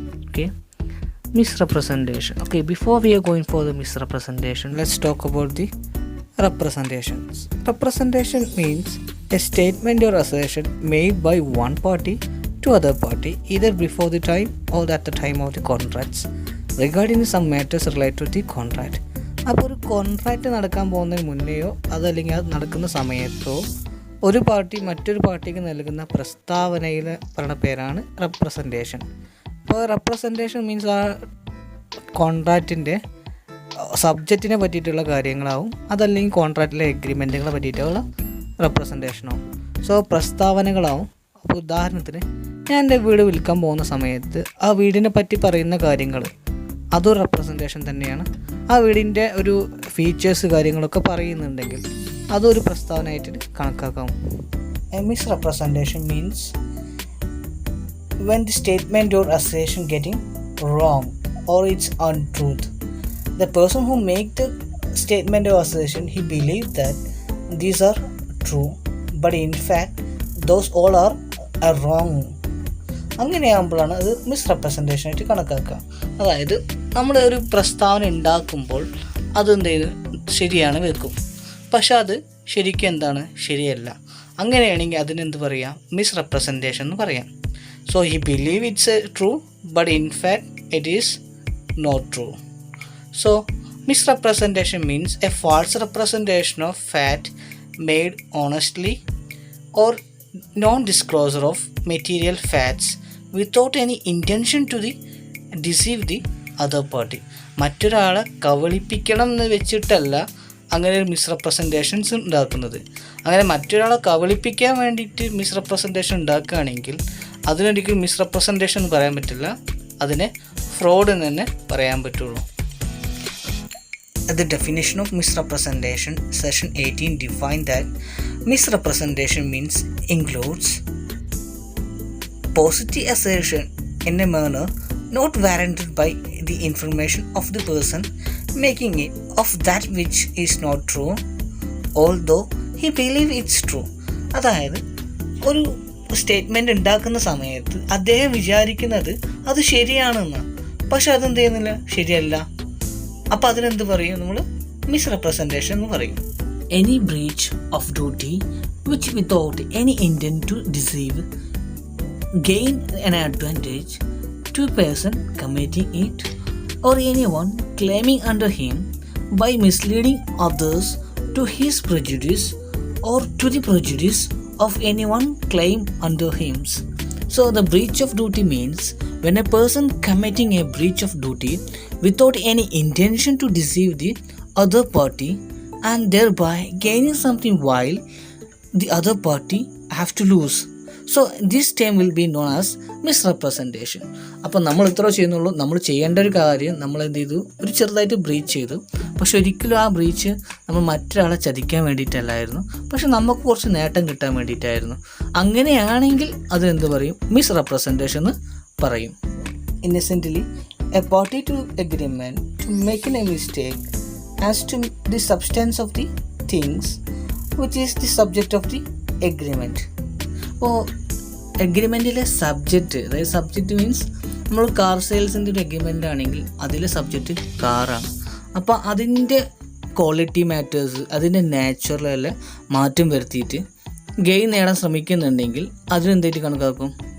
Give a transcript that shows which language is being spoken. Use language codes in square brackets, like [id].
[en] Okay, misrepresentation. Okay, before we are going for the misrepresentation, let's talk about the representations. Representation means a statement or assertion made by one party to other party either before the time or at the time of the contracts regarding some matters related to the contract. [ml] അപ്പോൾ ഒരു contract നടക്കാൻ പോകുന്നതിന് മുന്നെയോ അതല്ലെങ്കിൽ അത് നടക്കുന്ന സമയത്തോ ഒരു party മറ്റൊരു പാർട്ടിക്ക് നൽകുന്ന പ്രസ്താവനയിൽ പറയുന്ന പേരാണ് റെപ്രസെൻറ്റേഷൻ. അപ്പോൾ റെപ്രസെൻറ്റേഷൻ മീൻസ് ആ കോൺട്രാക്റ്റിൻ്റെ സബ്ജക്റ്റിനെ പറ്റിയിട്ടുള്ള കാര്യങ്ങളാവും, അതല്ലെങ്കിൽ കോൺട്രാക്റ്റിലെ എഗ്രിമെൻറ്റുകളെ പറ്റിയിട്ടുള്ള റെപ്രസെൻറ്റേഷനാവും. സോ പ്രസ്താവനകളാവും. അപ്പോൾ ഉദാഹരണത്തിന് ഞാൻ എൻ്റെ വീട് വിൽക്കാൻ പോകുന്ന സമയത്ത് ആ വീടിനെ പറ്റി പറയുന്ന കാര്യങ്ങൾ അതൊരു റെപ്രസെൻറ്റേഷൻ തന്നെയാണ്. ആ വീടിൻ്റെ ഒരു ഫീച്ചേഴ്സ് കാര്യങ്ങളൊക്കെ പറയുന്നുണ്ടെങ്കിൽ അതൊരു പ്രസ്താവനയായിട്ട് കണക്കാക്കാം. [en] A misrepresentation means when the statement or assertion getting wrong or it's untruth. The person who make the statement or assertion, he believe that these are true, but in fact those all are wrong. [ml] അങ്ങനെയാകുമ്പോഴാണ് അത് misrepresentation ആയിട്ട് കണക്കാക്കുക. അതായത് നമ്മൾ ഒരു പ്രസ്താവന ഉണ്ടാക്കുമ്പോൾ അതെന്ത് ചെയ്ത് ശരിയാണ് വെക്കും, പക്ഷെ അത് ശരിക്കും എന്താണ് ശരിയല്ല. അങ്ങനെയാണെങ്കിൽ അതിനെന്ത് പറയാം? മിസ്റെപ്രസെൻറ്റേഷൻ എന്ന് പറയാം. [en] So he believe it's true, but in fact it is not true. So misrepresentation means a false representation of fact made honestly or non-disclosure of material facts without any intention to deceive the other party. [ml] മറ്റൊരാളെ കബളിപ്പിക്കണം എന്ന് വെച്ചിട്ടല്ല അങ്ങനെ ഒരു മിസ്റെപ്രസെൻറ്റേഷൻസ് ഉണ്ടാക്കുന്നത്. അങ്ങനെ മറ്റൊരാളെ കബളിപ്പിക്കാൻ വേണ്ടിയിട്ട് misrepresentation ഉണ്ടാക്കുകയാണെങ്കിൽ അതിനൊരിക്കലും misrepresentation എന്ന് പറയാൻ പറ്റില്ല, അതിനെ ഫ്രോഡ് എന്ന് തന്നെ പറയാൻ പറ്റുള്ളൂ. [en] The definition of misrepresentation, section 18 define that misrepresentation means includes positive assertion in a manner not warranted by the information of the person making it of that which is not true although he believe it's true. [ml] അതായത് ഒരു statement ഉണ്ടാക്കുന്ന സമയത്ത് അദ്ദേഹം വിചാരിക്കുന്നത് അത് ശരിയാണെന്ന്, പക്ഷെ അതെന്ത് ചെയ്യുന്നില്ല, ശരിയല്ല. അപ്പോൾ അതിനെന്ത് പറയും? നമ്മൾ മിസ്റെപ്രസെൻറ്റേഷൻ എന്ന് പറയും. [en] Any breach of duty which without any intent to deceive gain an advantage to a person committing it or anyone claiming under him by misleading others to his prejudice or to the prejudice of anyone claimed under him. So the breach of duty means when a person committing a breach of duty without any intention to deceive the other party and thereby gaining something while the other party have to lose. So this term will be known as misrepresentation. [ml] അപ്പോൾ നമ്മൾ ഇത്ര ചെയ്യുന്നുള്ളൂ. നമ്മൾ ചെയ്യേണ്ട ഒരു കാര്യം നമ്മൾ എന്ത് ചെയ്തു? ഒരു ചെറുതായിട്ട് ബ്രീച്ച് ചെയ്തു, പക്ഷെ ഒരിക്കലും ആ ബ്രീച്ച് നമ്മൾ മറ്റൊരാളെ ചതിക്കാൻ വേണ്ടിയിട്ടല്ലായിരുന്നു, പക്ഷെ നമുക്ക് കുറച്ച് നേട്ടം കിട്ടാൻ വേണ്ടിയിട്ടായിരുന്നു. അങ്ങനെയാണെങ്കിൽ അതെന്ത് പറയും? മിസ്റെപ്രസെൻറ്റേഷൻ എന്ന് പറയും. [en] Innocently a party to agreement to making a mistake as to the substance of the things which is the subject of the agreement. [ml] അപ്പോൾ എഗ്രിമെൻറ്റിലെ സബ്ജക്റ്റ്, അതായത് സബ്ജക്റ്റ് മീൻസ് നമ്മൾ കാർ സെയിൽസിൻ്റെ ഒരു എഗ്രിമെൻ്റ് ആണെങ്കിൽ അതിലെ സബ്ജക്റ്റ് കാറാണ്. അപ്പോൾ അതിൻ്റെ ക്വാളിറ്റി മാറ്റേഴ്സ്, അതിൻ്റെ നാച്ചുറലെല്ലാം മാറ്റം വരുത്തിയിട്ട് ഗെയിൻ നേടാൻ ശ്രമിക്കുന്നുണ്ടെങ്കിൽ അതിനെന്തായിട്ട് കണക്കാക്കും?